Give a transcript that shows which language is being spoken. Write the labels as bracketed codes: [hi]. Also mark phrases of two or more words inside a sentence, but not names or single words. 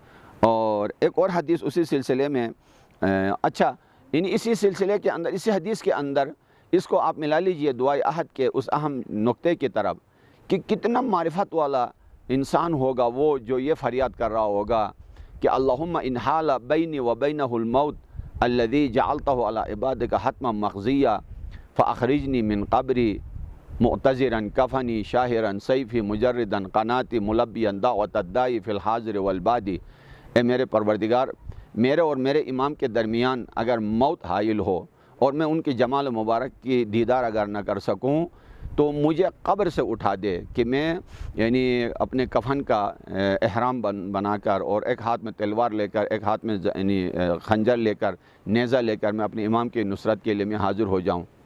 [ur] اور ایک اور حدیث اسی سلسلے میں اسی سلسلے کے اندر، اسی حدیث کے اندر اس کو آپ ملا لیجئے دعائے عہد کے اس اہم نقطے کی طرف کہ کتنا معرفت والا انسان ہوگا وہ جو یہ فریاد کر رہا ہوگا کہ [ar] اللہم ان حال بینی و بینہ الموت الذی جعلتہ علی عبادک حتما مقضیہ فاخرجنی من قبری معتذرا کفنی شاہرا سیفی مجردا قناتی ملبیا دعوت الدائی فی الحاضر والبادی۔ [ur] اے میرے پروردگار، میرے اور میرے امام کے درمیان اگر موت حائل ہو اور میں ان کی جمال مبارک کی دیدار اگر نہ کر سکوں تو مجھے قبر سے اٹھا دے کہ میں اپنے کفن کا احرام بنا کر اور ایک ہاتھ میں تلوار لے کر، ایک ہاتھ میں خنجر لے کر، نیزہ لے کر میں اپنے امام کی نصرت کے لیے میں حاضر ہو جاؤں۔